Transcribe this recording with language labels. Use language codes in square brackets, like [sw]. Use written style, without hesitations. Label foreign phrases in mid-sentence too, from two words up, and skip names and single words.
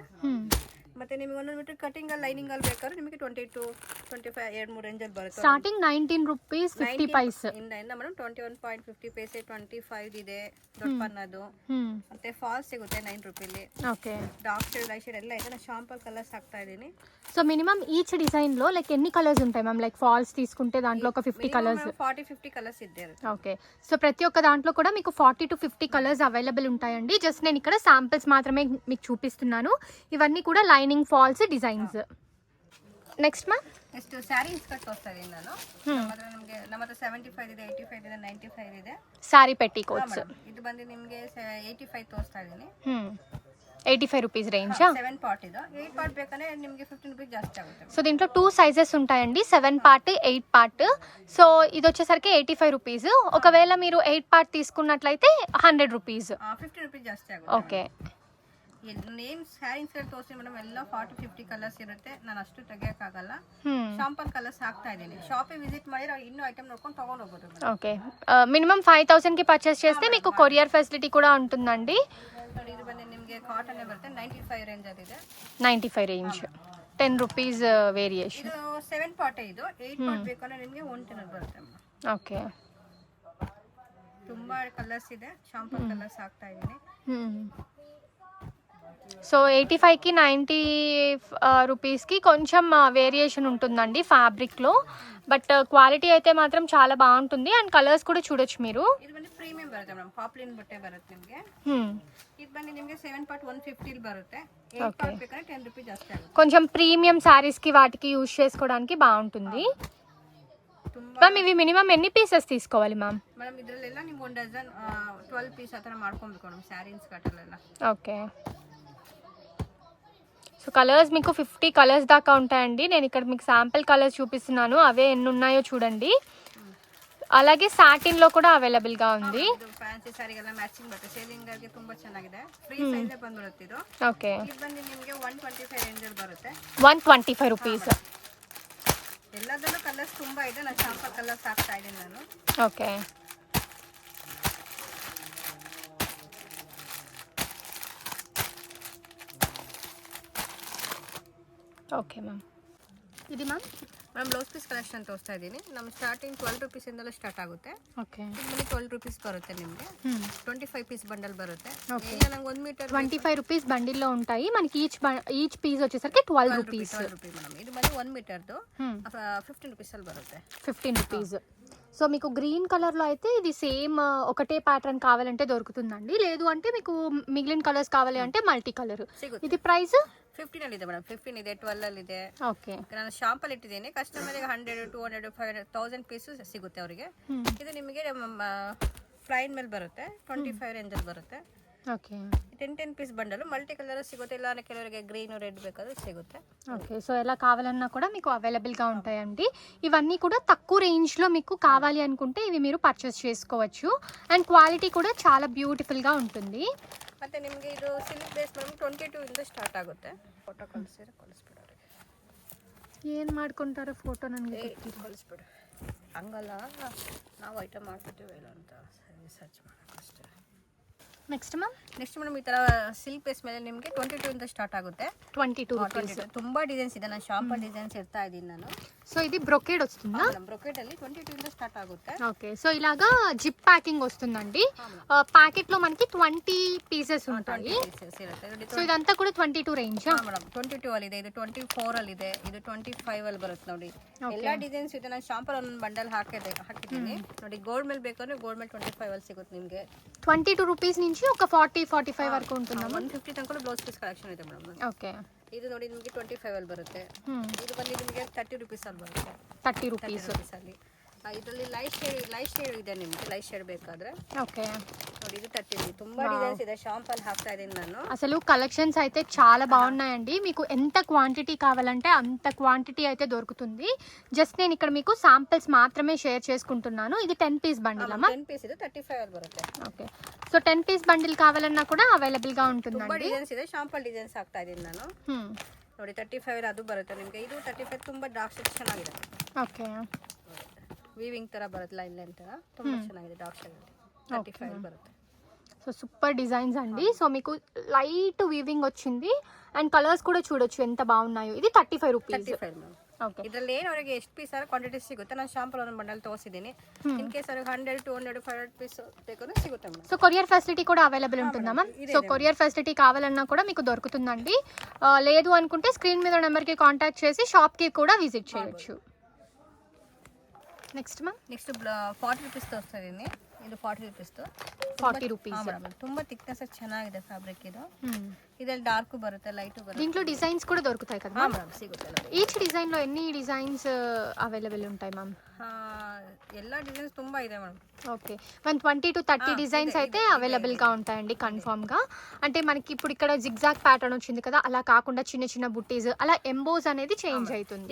[kn] ಮತ್ತೆ ನಿಮಗೆ ಒಂದೊಂದು ಮೀಟರ್ [en] cutting lining [kn] ಅಲ್ಲಿ ಬೇಕಾದ್ರೆ ನಿಮಗೆ 22 25 2-3 ರೇಂಜಲ್ಲಿ ಬರುತ್ತೆ. [en] starting 19 rupees 50 paise [kn] ಇಂದ ಮೇಡಮ್ 21.50 ಪೈಸೆ 25 ಇದೆ ದೊಡ್ಡ ಪನ್ನದು. ಮತ್ತೆ ಫಾಲ್ ಸಿಗುತ್ತೆ 9 ರೂಪಾಯಿಲಿ. ಓಕೆ. [en] dark shade light shade [kn] ಎಲ್ಲ ಇದೆ. ನಾನು ಶಾಂಪಲ್ ಕಲರ್ಸ್ ಹಾಕ್ತಾ ಇದ್ದೀನಿ. [en] so minimum each design [te] లో లైక్ ఎన్ని కలర్స్ ఉంటాయి మ్యామ్? లైక్ ఫాల్స్ తీసుకుంటే దాంట్లో ఒక 50 కలర్స్ 40-50 కలర్స్ ఇద్దే. ఓకే. సో ప్రతి ఒక్క దాంట్లో కూడా మీకు 40 to 50 [en] colours available [te] ఉంటాయండి. జస్ట్ నేను ఇక్కడ శాంపిల్స్ మాత్రమే మీకు చూపిస్తున్నాను. ఇవన్నీ కూడా [en] lining falls designs. next ma'am next saree inskirt [kn] ತೋರಿಸ್ತಾ ಇದ್ದೀನಿ ನಾನು. ನಮ್ಮ ಹತ್ರ 75 ಇದೆ, 85 ಇದೆ, 95 ಇದೆ. [en] saree petticoats. [kn] ಇದು ಬಂದು ನಿಮಗೆ 85 ತೋರಿಸ್ತಾ ಇದ್ದೀನಿ. [en] 85 rupees range. [kn] 7 ಪಾರ್ಟ್ ಇದು. 8 ಪಾರ್ಟ್ ಬೇಕಂದ್ರೆ ನಿಮಗೆ 15 ರೂಪಾಯಿ ಜಾಸ್ತಿ ಆಗುತ್ತೆ. [te] సో దీంట్లో 2 సైజెస్ ఉంటాయండి, 7 పార్ట్ 8 పార్ట్. సో ఇది వచ్చేసరికి 85 రూపీస్. ఒకవేళ మీరు 8 పార్ట్ తీసుకున్నట్లయితే 100 రూపీస్. [kn] 50 ರೂಪಾಯಿ ಜಾಸ್ತಿ ಆಗುತ್ತೆ. ಓಕೆ. ನೇಮ್ [en] saree inskirt [kn] ತೋರಿಸಿ ಮೇಡಮ್. ಎಲ್ಲ 40-50 ಕಲರ್ಸ್ ಇರುತ್ತೆ. ನಾನು ಅಷ್ಟು ತೆಗಿಯೋಕ್ಕಾಗಲ್ಲ. ಶಾಂಪಲ್ ಕಲರ್ಸ್ ಹಾಕ್ತಾ ಇದ್ದೀನಿ. ಶಾಪಿಗೆ ವಿಸಿಟ್ ಮಾಡಿ ಇನ್ನೂ ಐಟಮ್ ನೋಡ್ಕೊಂಡು ತೊಗೊಂಡು ಹೋಗ್ಬೋದು. [te] ఓకే. మినిమం 5000కి పర్చేస్ చేస్తే మీకు [en] courier facility [te] కూడా ఉంటుందండి. [kn] ನೋಡಿ, ಇದು ಬಂದು ನಿಮಗೆ ಕಾಟನ್ ಬರುತ್ತೆ. 95 ರೇಂಜ್ ಅಲ್ಲಿದೆ. [en] 95 range, 10 rupees variation. [kn] ಇದು 7 ಪಾರ್ಟ್ ಇದು. 8 ಪಾರ್ಟ್ ಬೇಕಂದ್ರೆ ನಿಮಗೆ 110 ಬರುತ್ತೆ. ಓಕೆ. ತುಂಬಾ ಕಲರ್ಸ್ ಇದೆ. ಶಾಂಪಲ್ ಕಲರ್ಸ್ ಹಾಕ್ತಾ ಇದ್ದೀನಿ. [te] సో 85కి 90 రూపీస్కి కొంచెం వేరియేషన్ ఉంటుందండి ఫ్యాబ్రిక్లో. బట్ క్వాలిటీ అయితే మాత్రం చాలా బాగుంటుంది. అండ్ కలర్స్ కూడా చూడొచ్చు మీరు. [kn] ಇದು ಬಂದು ಪ್ರೀಮಿಯಂ ಬರುತ್ತೆ ಮೇಡಮ್. ಪಾಪ್ಲಿನ್ ಬಟ್ಟೆ ಬರುತ್ತೆ ನಿಮಗೆ. ಇದು ಬಂದು ನಿಮಗೆ 7 ಪಾರ್ಟ್ 150 ಬರುತ್ತೆ. 8 ಪಾರ್ಟ್ ಬೇಕಾದ್ರೆ 10 ರೂಪಾಯಿ ಜಾಸ್ತಿ ಆಗುತ್ತೆ. [te] కొంచెం ప్రీమియం శారీస్కి వాటికి యూజ్ చేసుకోవడానికి బాగుంటుంది. మ్యామ్ ఇవి మినిమం ఎన్ని పీసెస్ తీసుకోవాలి మ్యామ్? [kn] ಮೇಡಮ್ ಇದರಲ್ಲೆಲ್ಲ ನೀವು 1 ಡಜನ್ 12 ಪೀಸ್ ಆ ಥರ ಮಾಡ್ಕೊಬೇಕು ಮೇಡಮ್. ಸ್ಯಾರಿ ಇನ್ಸ್ಕರ್ಟಲ್ಲೆಲ್ಲ. [te] ఓకే. సో కలర్స్ మీకు 50 కలర్స్ దాకా ఉంటాయండి. నేను ఇక్కడ మీకు శాంపిల్ కలర్స్ చూపిస్తున్నాను, అవే ఎన్ని ఉన్నాయో చూడండి. అలాగే సాటిన్ లో కూడా అవైలబుల్ గా ఉంది. [kn] ಫ್ಯಾನ್ಸಿ ಸ್ಯಾರಿಗೆಲ್ಲ ಮ್ಯಾಚಿಂಗ್ ಬರುತ್ತೆ. ಸೇಲಿಂಗ್ ಗೆ ತುಂಬಾ ಚೆನ್ನಾಗಿದೆ. [en] free size [kn] ಬಂದ್ಬಿಡುತ್ತೆ ಇದು. ಓಕೆ. ಇದು ಬಂದು ನಿಮಗೆ 125 ರೇಂಜ್ ಅಲ್ಲಿ ಬರುತ್ತೆ. 125 ರೂಪೀಸ್. ಎಲ್ಲದರಲ್ಲೂ ಕಲರ್ಸ್ ತುಂಬಾ ಇದೆ. ನಾನು ಶಾಂಪಲ್ ಕಲರ್ಸ್ ಹಾಕ್ತಾ ಇದ್ದೀನಿ ನಾನು. ಓಕೆ. ಓಕೆ ಮ್ಯಾಮ್. ಇದು ಮ್ಯಾಮ್ [en] blouse piece collection [kn] ತೋರಿಸ್ತಾ ಇದ್ದೀನಿ. ನಮ್ಮ ಸ್ಟಾರ್ಟಿಂಗ್ 12 ರೂಪೀಸಿಂದಲೂ ಸ್ಟಾರ್ಟ್ ಆಗುತ್ತೆ. ಓಕೆ. ನಿಮಗೆ 12 ರೂಪೀಸ್ ಬರುತ್ತೆ. ನಿಮಗೆ 25 ಪೀಸ್ ಬಂಡಲ್ ಬರುತ್ತೆ. ಓಕೆ. ನಂಗೆ 1 ಮೀಟರ್ [te] 25 రూపీస్ బండిల్లో ఉంటాయి. మనకి [en] each piece [te] వచ్చేసరికి 12 రూపీస్. [kn] ಮೇಡಮ್. ಇದು ಬಂದು 1 ಮೀಟರ್ದು 15 ರೂಪೀಸ್ ಅಲ್ಲಿ ಬರುತ್ತೆ. [te] 15 రూపీస్. సో మీకు గ్రీన్ కలర్లో అయితే ఇది సేమ్ ఒకటే ప్యాటర్న్ కావాలంటే దొరుకుతుందండి. లేదు అంటే మీకు మిగిలిన కలర్స్ కావాలి అంటే [en] multi colour. [te] ఇది ప్రైస్ [kn] 15 ಅಲ್ಲಿ ಇದೆ ಮೇಡಮ್. 15 ಇದೆ, 12 ಅಲ್ಲಿ ಇದೆ. ಓಕೆ. ನಾನು ಶಾಂಪಲ್ ಇಟ್ಟಿದ್ದೀನಿ. ಕಸ್ಟಮರ್ಗೆ 100 200 500 1000 ಪೀಸ್ ಸಿಗುತ್ತೆ ಅವರಿಗೆ. ಇದು ನಿಮಗೆ ಫ್ಲೈನ್ ಮೇಲೆ ಬರುತ್ತೆ. 25 ರೇಂಜ್ ಅಲ್ಲಿ ಬರುತ್ತೆ. ಓಕೆ. 10 పీಸ್ ಬಂಡಲ್ [en] multi colour [kn] ಸಿಗುತ್ತೆ. ಇಲ್ಲ ಕೆಲವರಿಗೆ [en] green red [kn] ಬೇಕಾದ್ರೂ ಸಿಗುತ್ತೆ. [te] ఓకే. సో ఎలా కావాలన్నా కూడా మీకు అవైలబుల్గా ఉంటాయండి. ఇవన్నీ కూడా తక్కువ రేంజ్లో మీకు కావాలి అనుకుంటే ఇవి మీరు పర్చేస్ చేసుకోవచ్చు. అండ్ క్వాలిటీ కూడా చాలా బ్యూటిఫుల్గా ఉంటుంది. [kn] ಮತ್ತೆ ನಿಮಗೆ ಇದು [en] silk base [kn] ಮೇಡಮ್ 22 ಇಂದ ಸ್ಟಾರ್ಟ್ ಆಗುತ್ತೆ. ಫೋಟೋ ಕಳಿಸ್ಬಿಡೋರಿಗೆ ಏನು ಮಾಡ್ಕೊಂತಾರೋ ಫೋಟೋ ನನಗೆ ಕಳಿಸ್ಬಿಡು. ಹಂಗಲ್ಲ, ನಾವು ಐಟಮ್ ಮಾಡ್ಬಿಟ್ಟಿವಿ ಇಲ್ಲ ಅಂತ ಸರ್ಚ್ ಮಾಡೋಕ್ಕಷ್ಟೇ. ನೆಕ್ಸ್ಟ್ ಮ್ಯಾಮ್. ನೆಕ್ಸ್ಟ್ ಮೇಡಮ್ ಈ ಥರ [en] silk base [kn] ಮೇಲೆ ನಿಮಗೆ 22 ಇಂದ ಸ್ಟಾರ್ಟ್ ಆಗುತ್ತೆ. [te] 22 రూపీస్. [kn] ತುಂಬಾ ಡಿಸೈನ್ಸ್ ಇದೆ. ನಾನು ಶಾಂಪಲ್ ಡಿಸೈನ್ಸ್ ಇರ್ತಾ ಇದ್ದೀನಿ ನಾನು. [te] సో ఇది బ్రొకేడ్ వస్తుందా? [kn] బ్రొకేడ్ ಅಲ್ಲಿ 22 ಇಂದ ಸ್ಟಾರ್ಟ್ ಆಗುತ್ತೆ. [te] ఓకే. సో ఇలాగా [en] zip packing [te] వస్తుందండి. ప్యాకెట్ లో మనకి 20 పీసెస్ ఉంటాయి. సో ఇదంతా కూడా 22 ರೇಂಜ್. [kn] ಮೇಡಮ್ 22 ಅಲ್ಲಿ ಇದೆ, ಇದು 24 ಅಲ್ಲಿ ಇದೆ, ಇದು 25 ಅಲ್ಲಿ ಬರುತ್ತೆ ನೋಡಿ. ಎಲ್ಲ ಡಿಸೈನ್ಸ್ ಇದೆ. ನಾನು ಶಾಂಪಲ್ ಒಂದು ಬಂಡಲ್ ಹಾಕಿದ್ದೀನಿ ನೋಡಿ. ಗೋಲ್ಡ್ ಮೇಲೆ ಬೇಕಾದ್ರೆ ಗೋಲ್ಡ್ ಮೇಲೆ 25 ಅಲ್ಲಿ ಸಿಗುತ್ತೆ ನಿಮಗೆ. [te] 22 రూపీస్ నుంచి ఒక 40-45 వరకు ఉంటుందా? [kn] 150 ತನಕ [en] blouse piece collection [kn] ಇದೆ ಮೇಡಮ್. [te] ఓకే. [kn] ಇದು ನೋಡಿ ನಿಮಗೆ 25 ಅಲ್ಲಿ ಬರುತ್ತೆ. ಇದು ಬಂದು ನಿಮಗೆ 30 ರುಪೀಸ್ ಅಲ್ಲಿ ಬರುತ್ತೆ. 30 ರುಪೀಸ್ ಅಲ್ಲಿ. ಇದರಲ್ಲಿ [en] light shade [kn] ಇದೆ ನಿಮಗೆ, [en] light shade [kn] ಬೇಕಾದ್ರೆ. [te] ఓకే [kn] ನೋಡಿ ಇದು 30 ತುಂಬಾ ಡಿಸೈನ್ಸ್ ಇದೆ. ಶಾಂಪಲ್ ಹಾಕ್ತಾ ಇದೀನಿ ನಾನು. [te] అసలు కలెక్షన్స్ అయితే చాలా బాగున్నాయండి. మీకు ఎంత క్వాంటిటీ కావాలంటే అంత క్వాంటిటీ అయితే దొరుకుతుంది. జస్ట్ నేను ఇక్కడ మీకు శాంపిల్స్ మాత్రమే షేర్ చేసుకుంటున్నాను. ఇది 10 పీస్ బండిల్ అమ్మా. [kn] 10 పీస్ ಇದು 35 ಅಲ್ಲಿ ಬರುತ್ತೆ. [te] ఓకే సో 10 పీస్ బండిల్ కావాలన్నా కూడా అవైలబుల్ గా [kn] ತುಂಬಾ [te] ఉంటుందండి. [kn] ಡಿಸೈನ್ಸ್ ಇದೆ. ಶಾಂಪಲ್ ಡಿಸೈನ್ಸ್ ಹಾಕ್ತಾ ಇದೀನಿ ನಾನು. ನೋಡಿ 35 ಅದು ಬರುತ್ತೆ ನಿಮಗೆ. ಇದು 35 ತುಂಬಾ [en] dark shade [kn] ಚೆನ್ನಾಗಿದೆ. [te] ఓకే [kn] ವೀವಿಂಗ್ ತರ ಬರುತ್ತೆ, ಲೈನ್ ತರ ತುಂಬಾ ಚೆನ್ನಾಗಿದೆ. [en] dark shade [kn] 35 ಬರುತ್ತೆ. [te] సో [en] super designs [te] అండి. సో మీకు [en] light weaving [te] వచ్చింది అండ్ కలర్స్ కూడా చూడొచ్చు ఎంత బాగున్నాయో. ఇది 35 రూపీస్. [kn] 35 ಮ್ಯಾಮ್. [te] ఓకే [kn] ಇದರಲ್ಲಿ ಅವರಿಗೆ ಎಷ್ಟು ಪೀಸ್ ಆರ ಕ್ವಾಂಟಿಟಿ ಸಿಗುತ್ತೆ. ನಾನು ಶಾಂಪಲ್ ಒಂದು ಬಂಡಲ್ ತೋರಿಸಿದ್ದೀನಿ. [en] in case [kn] ಅವ್ರಿಗೆ 100 200 500 ಪೀಸ್ ಬೇಕಾದ್ರೆ ಸಿಗುತ್ತೆ ಮ್ಯಾಮ್. [te] సో [en] courier facility [te] కూడా అవైలబుల్ ఉంటుందా మ్యామ్? సో [en] courier facility [te] కావాలన్నా కూడా మీకు దొరుకుతుందండి. లేదు అనుకుంటే స్క్రీన్ మీద నెంబర్కి కాంటాక్ట్ చేసి షాప్కి కూడా విజిట్ చేయొచ్చు. నెక్స్ట్ మ్యామ్ [kn] ನೆಕ್ಸ್ಟ್ 40 ರುಪೀಸ್ ತೋರಿಸ್ತಾ ಇದೀನಿ. ಇದು 40 ರುಪೀಸ್. [te] 40 రూపీస్. [kn] ತುಂಬಾ ಥಿಕ್ನೆಸ್ ಚೆನ್ನಾಗಿದೆ ಫ್ಯಾಬ್ರಿಕ್ ಇದು. ಇದರಲ್ಲಿ ಡಾರ್ಕ್ ಬರುತ್ತೆ, ಲೈಟ್ ಬರುತ್ತೆ. [te] దీంట్లో డిజైన్స్ కూడా దొరుకుతాయి కదా మ్యామ్? [kn] ಸಿಗುತ್ತೆ. [en] each design [te] లో ఎన్ని డిజైన్స్ అవైలబుల్ ఉంటాయి మ్యామ్? [kn] ಎಲ್ಲ ಡಿಸೈನ್ಸ್ ತುಂಬಾ ಇದೆ మ్యామ్. [te] ఓకే 20 to 30 డిజైన్స్ అయితే అవైలబుల్ గా ఉంటాయండి కన్ఫర్మ్ గా. అంటే మనకి ఇప్పుడు ఇక్కడ [en] zigzag pattern [te] వచ్చింది కదా, అలా కాకుండా చిన్న చిన్న బుట్టీస్ అలా ఎంబోస్ అనేది చేంజ్ అవుతుంది.